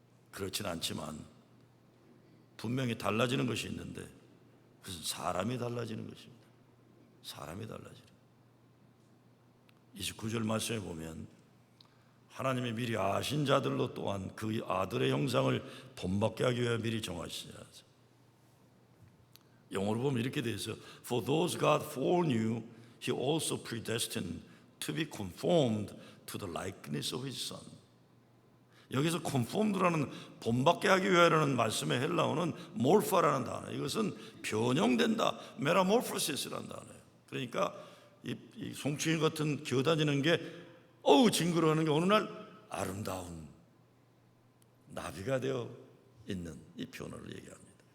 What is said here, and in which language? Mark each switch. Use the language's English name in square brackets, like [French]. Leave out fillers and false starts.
[Korean] 그렇진 않지만 분명히 달라지는 것이 있는데 그것은 사람이 달라지는 것입니다. 사람이 달라지는. 29절 말씀에 보면 하나님이 미리 아신 자들로 또한 그 아들의 형상을 본받게 하기 위해 미리 정하시자. 영어로 보면 이렇게 돼 있어요. [English] For those God foreknew, He also predestined to be conformed to the likeness of His Son. [Korean] 여기서 conformed라는 본받게 하기 위하여라는 말씀의 헬라어는 morpha라는 단어. 이것은 변형된다, metamorphosis라는 단어예요. 그러니까 이 송충이 같은 기어다니는 게 징그러워하는 게 어느 날 아름다운 나비가 되어 있는 이 변화를 얘기합니다.